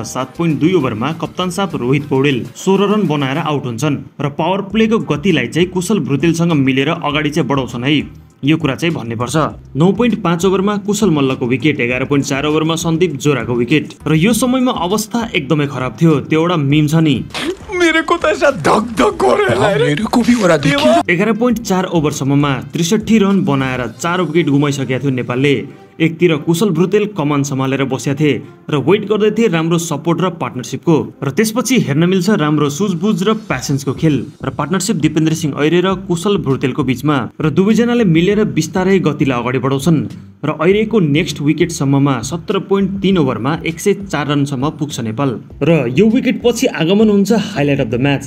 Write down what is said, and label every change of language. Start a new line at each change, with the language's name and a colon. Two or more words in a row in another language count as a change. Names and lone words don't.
Nepali: 7.2 ओभरमा कप्तान साहब रोहित पौडेल 16 रन बनाएर आउट हुन्छन् र पावर प्लेको गतिलाई चाहिँ कुशल भुतेलसँग मिलेर अगाडि चाहिँ बढाउँछन् है, यो कुरा चाहिँ भन्नै पर्छ। 9.5 ओभरमा कुशल मल्लको विकेट, 11.4 ओभरमा सन्दीप जोराको विकेट र यो समयमा अवस्था एकदमै खराब थियो। त्यो एउटा मिम छ नि,
Hindi: मेरे को तो ऐसा धक धक हो रहा है, मेरे को भी हो रहा है।
Nepali: 11.4 ओभरसम्ममा 63 रन बनाएर 4 विकेट गुमाइसकेका थियो नेपालले। एकतिर कुशल भुतेल कमान सम्हालेर बसेका थिए र वेट गर्दै थिए राम्रो सपोर्ट र पार्टनरसिपको र त्यसपछि हेर्न मिल्छ राम्रो सुझबुझ र प्यासेन्सको खेल र पार्टनरसिप दिपेन्द्र सिंह ऐरे र कुशल भुतेलको बीचमा र दुवैजनाले मिलेर बिस्तारै गतिलाई अगाडि बढाउँछन् र ऐरेको नेक्स्ट विकेटसम्ममा 17.3 ओभरमा 104 रनसम्म पुग्छ नेपाल र यो विकेट पछि आगमन हुन्छ
English: highlight of the match.